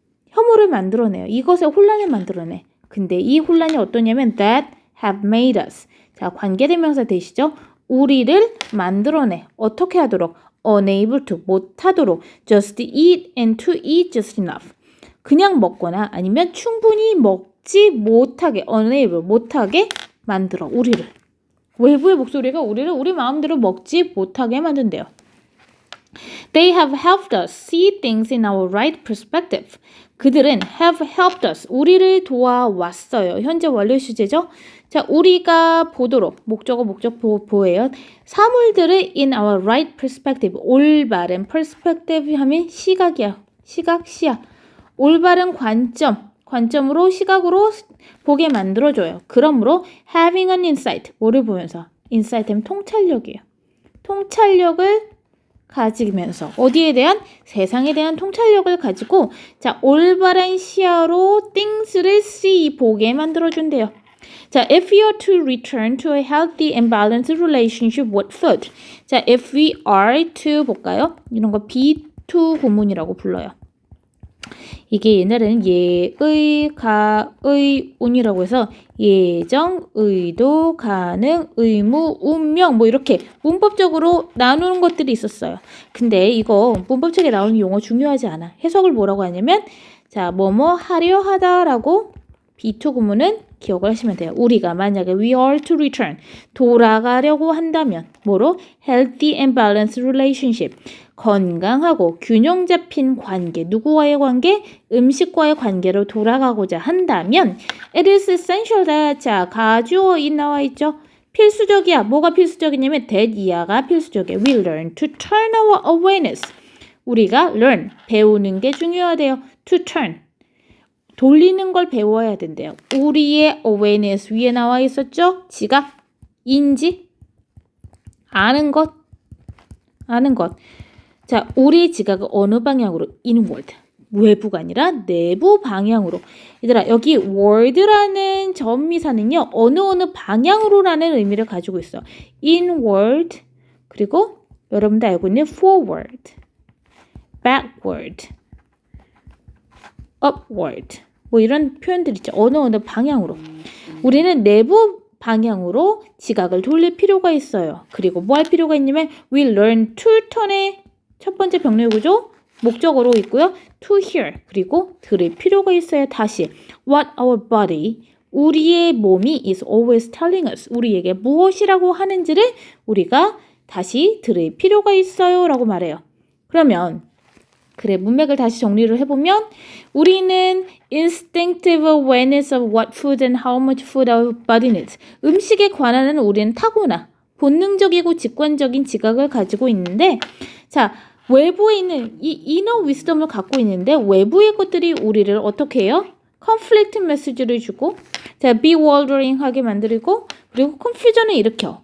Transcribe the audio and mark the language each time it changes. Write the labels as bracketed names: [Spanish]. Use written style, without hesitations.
[Korean] 혐오를 만들어내요. 이것에 혼란을 만들어내. 근데 이 혼란이 어떠냐면 [English] that have made us. [Korean] 자 관계대명사 되시죠. 우리를 만들어내. 어떻게 하도록? [English] unable to, [Korean] 못하도록. [English] just eat and to eat just enough. [Korean] 그냥 먹거나 아니면 충분히 먹지 못하게, unable, 못하게 만들어. 우리를. 외부의 목소리가 우리를 우리 마음대로 먹지 못하게 만든대요. [English] They have helped us see things in our right perspective. [Korean] 그들은 [English] have helped us. [Korean] 우리를 도와왔어요. 현재 완료 시제죠. 자, 우리가 보도록 목적어 보예요. 사물들을 in our right perspective. 올바른 perspective 하면 시각이야. 시야. 올바른 관점으로 시각으로 보게 만들어줘요. 그러므로 [English] having an insight. [Korean] 뭐를 보면서? insight 하면 통찰력이에요. 통찰력을 가지면서 어디에 대한? 세상에 대한 통찰력을 가지고 자 올바른 시야로 things를 see, 보게 만들어준대요. [English] 자, if we are to return to a healthy and balanced relationship with food. [Korean] 자, if we are to 볼까요? 이런 거 be to 구문이라고 불러요. 이게 옛날에는 예의, 가의, 운이라고 해서 예정, 의도, 가능, 의무, 운명 뭐 이렇게 문법적으로 나누는 것들이 있었어요. 근데 이거 문법책에 나오는 용어 중요하지 않아. 해석을 뭐라고 하냐면 자, 뭐뭐 하려 하다라고 be2 구문은 기억을 하시면 돼요. 우리가 만약에 [English] we are to return [Korean] 돌아가려고 한다면 뭐로? healthy and balanced relationship 건강하고 균형 잡힌 관계 누구와의 관계? 음식과의 관계로 돌아가고자 한다면 [English] it is essential that [Korean] 자 가주어 이 나와 있죠. 필수적이야. 뭐가 필수적이냐면 that 이하가 필수적이에요. [English] We learn to turn our awareness [Korean] 우리가 learn 배우는 게 중요하대요. to turn 돌리는 걸 배워야 된대요. 우리의 awareness 위에 나와 있었죠? 지각, 인지, 아는 것. 자, 우리 지각은 어느 방향으로? [English] inward. [Korean] 외부가 아니라 내부 방향으로. 얘들아, 여기 word라는 전미사는요. 어느 방향으로라는 의미를 가지고 있어. inward. 그리고 여러분들 알고 있는 forward, backward, upward. 뭐 이런 표현들 있죠. 어느 방향으로. 우리는 내부 방향으로 지각을 돌릴 필요가 있어요. 그리고 뭐 할 필요가 있냐면 we learn to turn의 첫 번째 병렬구조 목적어로 있고요. to hear 그리고 들을 필요가 있어요. 다시 [English] what our body [Korean] 우리의 몸이 [English] is always telling us [Korean] 우리에게 무엇이라고 하는지를 우리가 다시 들을 필요가 있어요 라고 말해요. 그러면 그래 문맥을 다시 정리를 해보면 우리는 [English] instinctive awareness of what food and how much food our body needs. [Korean] 음식에 관한 우리는 타고나 본능적이고 직관적인 지각을 가지고 있는데 자 외부에 있는 이 inner wisdom을 갖고 있는데 외부의 것들이 우리를 어떻게 해요? [English] conflicting message [Korean] 를 주고 자 bewildering 하게 만들고 그리고 confusion을 일으켜.